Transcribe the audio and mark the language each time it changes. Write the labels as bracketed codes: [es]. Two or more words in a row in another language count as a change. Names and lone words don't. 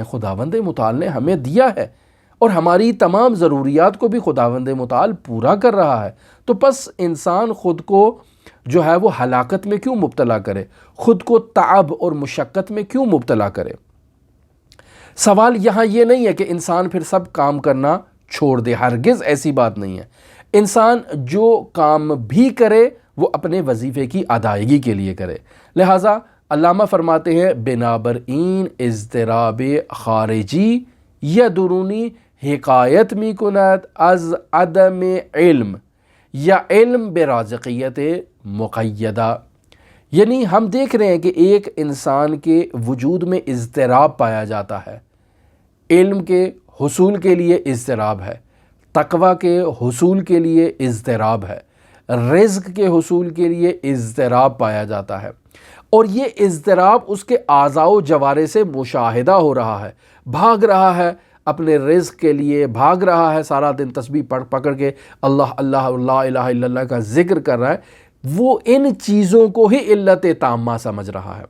[ur] خداوند متعال نے ہمیں دیا ہے اور ہماری تمام ضروریات کو بھی خداوند متعال پورا کر رہا ہے، تو پس انسان خود کو جو ہے وہ ہلاکت میں کیوں مبتلا کرے، خود کو تعب اور مشقت میں کیوں مبتلا کرے۔ سوال یہاں یہ نہیں ہے کہ انسان پھر سب کام کرنا چھوڑ دے، ہرگز ایسی بات نہیں ہے۔ انسان جو کام بھی کرے وہ اپنے وظیفے کی ادائیگی کے لیے کرے۔ لہٰذا علامہ فرماتے ہیں [fa] بنابراین اضطراب خارجی یا درونی حکایت می کند از عدم علم یا علم برازقیت مقیدہ، [ur] یعنی ہم دیکھ رہے ہیں کہ ایک انسان کے وجود میں اضطراب پایا جاتا ہے، علم کے حصول کے لیے اضطراب ہے، تقوی کے حصول کے لیے اضطراب ہے، رزق کے حصول کے لیے اضطراب پایا جاتا ہے، اور یہ اضطراب اس کے اعضاء و جوارح سے مشاہدہ ہو رہا ہے، بھاگ رہا ہے اپنے رزق کے لیے، بھاگ رہا ہے سارا دن تسبیح پکڑ کے اللہ اللہ [ar] لا الہ الا اللہ [ur] کا ذکر کر رہا ہے، وہ ان چیزوں کو ہی علت تامہ سمجھ رہا ہے۔